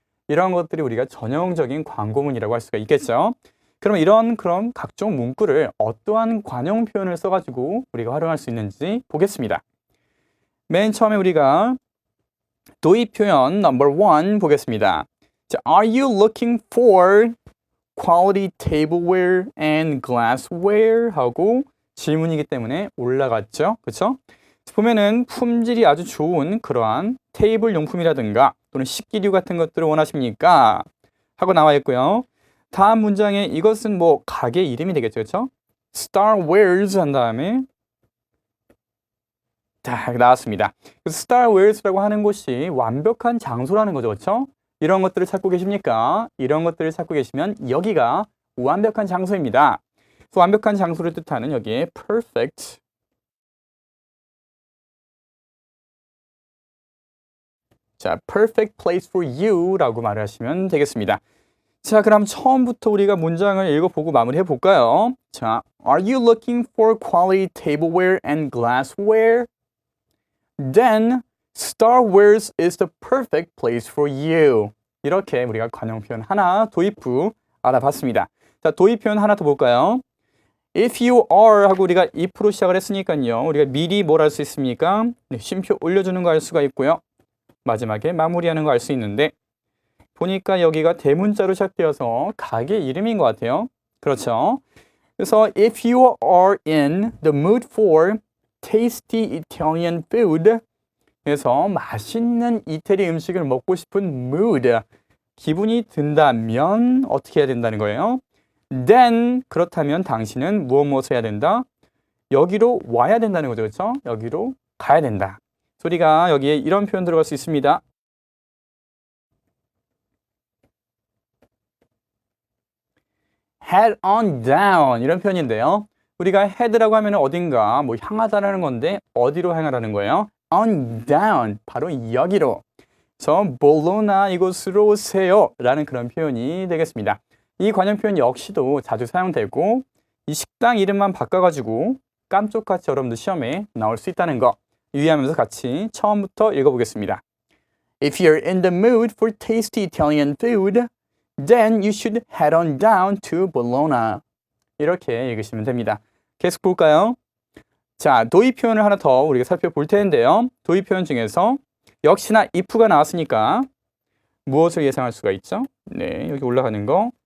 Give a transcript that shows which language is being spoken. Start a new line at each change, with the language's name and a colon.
Korean: 이런 것들이 우리가 전형적인 광고문이라고 할 수가 있겠죠. 그럼 이런 그런 각종 문구를 어떠한 관용 표현을 써가지고 우리가 활용할 수 있는지 보겠습니다. 맨 처음에 우리가 도입 표현 number 1 보겠습니다.
English: 자, Are you looking for quality tableware and glassware?
Korean: 하고 질문이기 때문에 올라갔죠. 그렇죠? 보면은 품질이 아주 좋은 그러한 테이블 용품이라든가 또는 식기류 같은 것들을 원하십니까? 하고 나와 있고요. 다음 문장에 이것은 뭐 가게 이름이 되겠죠. 그렇죠? Starwares 한 다음에 딱 나왔습니다. Starwares라고 하는 곳이 완벽한 장소라는 거죠. 그렇죠? 이런 것들을 찾고 계십니까? 이런 것들을 찾고 계시면 여기가 완벽한 장소입니다. 완벽한 장소를 뜻하는 여기에 perfect 자,
English: perfect place for you
Korean: 라고 말을 하시면 되겠습니다. 자, 그럼 처음부터 우리가 문장을 읽어보고 마무리해 볼까요?
English: 자, Are you looking for quality tableware and glassware? Then Starwares is the perfect place for you.
Korean: 이렇게 우리가 관용 표현 하나, 도입부 알아봤습니다. 자, 도입 표현 하나 더 볼까요?
English: If you are
Korean: 하고 우리가 if로 시작을 했으니까요. 우리가 미리 뭘 할 수 있습니까? 네, 쉼표 올려주는 거 알 수가 있고요. 마지막에 마무리하는 거 알 수 있는데 보니까 여기가 대문자로 시작되어서 가게 이름인 것 같아요. 그렇죠? 그래서
English: if you are in the mood for tasty Italian food
Korean: 그래서 맛있는 이태리 음식을 먹고 싶은 mood 기분이 든다면 어떻게 해야 된다는 거예요? Then 그렇다면 당신은 무엇을 해야 된다? 여기로 와야 된다는 거죠. 그렇죠? 여기로 가야 된다. 우리가 여기에 이런 표현 들어갈 수 있습니다.
English: head on down
Korean: 이런 표현인데요. 우리가 head라고 하면 어딘가 뭐 향하다라는 건데 어디로 향하라는 거예요?
English: on down
Korean: 바로 여기로. 그래서 볼로나 이곳으로 오세요 라는 그런 표현이 되겠습니다. 이 관용 표현 역시도 자주 사용되고 이 식당 이름만 바꿔가지고 깜짝같이 여러분들 시험에 나올 수 있다는 거 유의하면서 같이 처음부터 읽어보겠습니다.
English: If you're in the mood for tasty Italian food, then you should head on down to Bologna.
Korean: 이렇게 읽으시면 됩니다. 계속 볼까요? 자, 도입 표현을 하나 더 우리가 살펴볼 텐데요. 도입 표현 중에서 역시나 if가 나왔으니까 무엇을 예상할 수가 있죠? 네, 여기 올라가는 거